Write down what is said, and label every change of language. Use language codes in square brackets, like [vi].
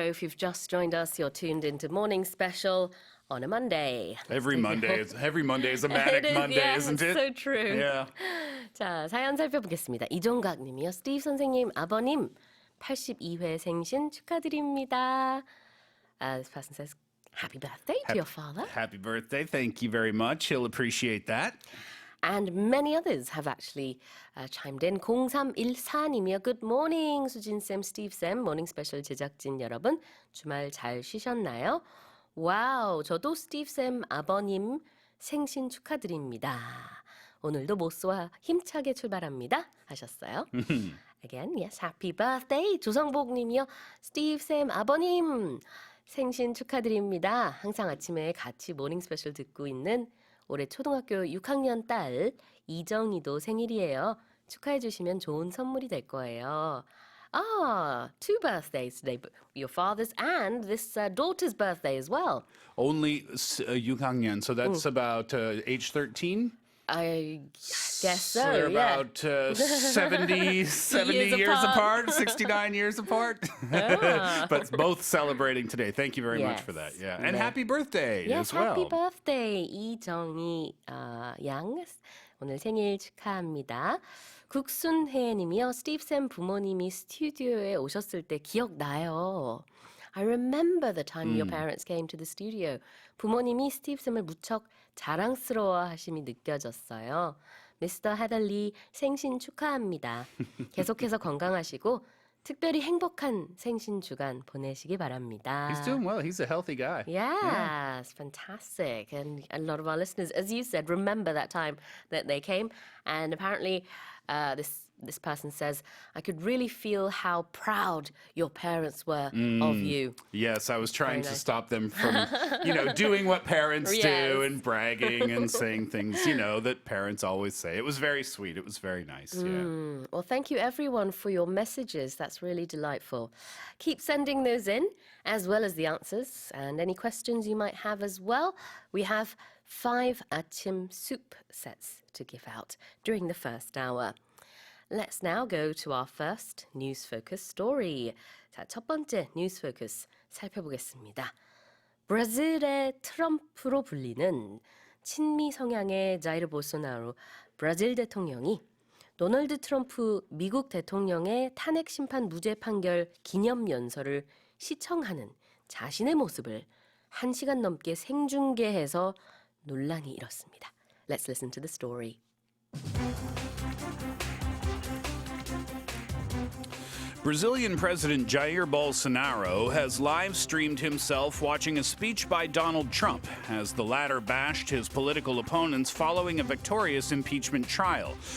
[en] If you've just joined us, you're tuned into Morning Special on a Monday. Every Monday is a manic Monday, yeah, isn't it? So true. Yeah. [ko] 자, 사연 살펴보겠습니다. 이종각 님이요. 스티브 선생님, 아버님 82회 생신 축하드립니다. [en] This person says, happy birthday to your father. Happy birthday. Thank you very much. He'll appreciate that. And many others have actually chimed in. [ko] 0314님이요. [en] Good morning, [ko] 수진쌤, 스티브쌤, 모닝 스페셜 제작진 여러분. 주말 잘 쉬셨나요? 와우, 저도 스티브쌤 아버님 생신 축하드립니다. 오늘도 모스와 힘차게 출발합니다. 하셨어요. [en] Again, yes, happy birthday. [ko] 조성복님이요. 스티브쌤 아버님 생신 축하드립니다. 항상 아침에 같이 모닝 스페셜 듣고 있는 올해 초등학교 6학년 딸 이정희도 생일이에요. 축하해 주시면 좋은 선물이 될 거예요. [en] Two birthdays today, but your father's and this daughter's birthday as well. Only 6학년, so that's about age 13? I guess so, They're yeah. about 70 years apart, 69 years apart. But both celebrating today. Thank you very much for that. Yeah. And [ko] 네. [en] happy birthday Yes, as well. happy birthday [ko] 이정희 양 오늘 생일 축하합니다. 국순혜 님이요. 스티브쌤 부모님이 스튜디오에 오셨을 때 기억나요. [en] I remember the time your parents came to the studio. [ko] 부모님이 스티브쌤을 무척 자랑스러워하심이 느껴졌어요. 미스터 헤들리 생신 축하합니다. 계속해서 건강하시고 특별히 행복한 생신 주간 보내시기 바랍니다. [en] He's doing well. He's a healthy guy. Yes, fantastic. And a lot of our listeners, as you said, remember that time that they came. And apparently this person says, I could really feel how proud your parents were of you. Yes, I was trying to nice. stop them from, doing what parents do Yes. and bragging and saying things, that parents always say. It was very sweet. It was very nice. Yeah. Well, thank you everyone for your messages. That's really delightful. Keep sending those in, as well as the answers and any questions you might have as well. We have 5 아침 soup sets to give out during the first hour. Let's now go to our first News Focus story. [ko] 자, 첫 번째 News Focus 살펴보겠습니다. 브라질의 트럼프로 불리는 친미 성향의 자이르 볼소나로 브라질 대통령이 도널드 트럼프 미국 대통령의 탄핵 심판 무죄 판결 기념 연설을 시청하는 자신의 모습을 1시간 넘게 생중계해서 논란이 일었습니다. [en] Let's listen to the story. Brazilian President Jair Bolsonaro has live streamed himself watching a speech by Donald Trump as the latter bashed his political opponents following a victorious impeachment trial.